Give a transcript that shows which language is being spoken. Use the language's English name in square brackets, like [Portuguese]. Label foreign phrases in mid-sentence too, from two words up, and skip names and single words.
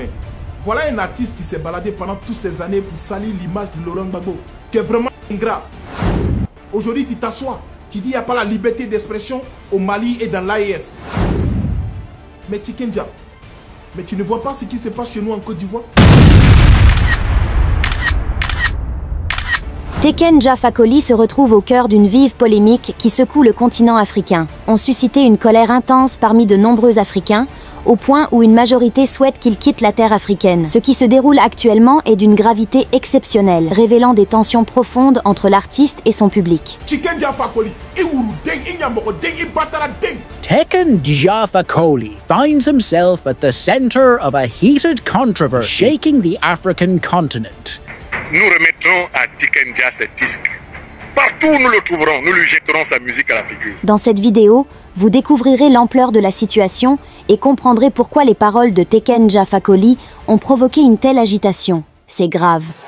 [French] Voilà un artiste qui s'est baladé pendant toutes ces années pour salir l'image de Laurent Gbagbo. Tu es vraiment ingrat. Aujourd'hui, tu t'assois. Tu dis qu'il n'y a pas la liberté d'expression au Mali et dans l'AES. Mais Tikenja, mais tu ne vois pas ce qui se passe chez nous en Côte d'Ivoire? Tikenja Fakoli se retrouve au cœur d'une vive polémique qui secoue le continent africain, ont suscité une colère intense parmi de nombreux Africains, au point où une majorité souhaite qu'il quitte la terre africaine. Ce qui se déroule actuellement est d'une gravité exceptionnelle, révélant des tensions profondes entre l'artiste et son public. Tikenja Fakoli, Iwuru Deng, Inyamoko Deng, Ibatara Deng. [English] Tikenja Fakoli finds himself at the center of a heated controversy shaking the African continent. [French] Nous remettrons à Tikenja ses disques. Partout où nous le trouverons, nous lui jetterons sa musique à la figure. Dans cette vidéo, vous découvrirez l'ampleur de la situation et comprendrez pourquoi les paroles de Tikenja Fakoli ont provoqué une telle agitation. C'est grave.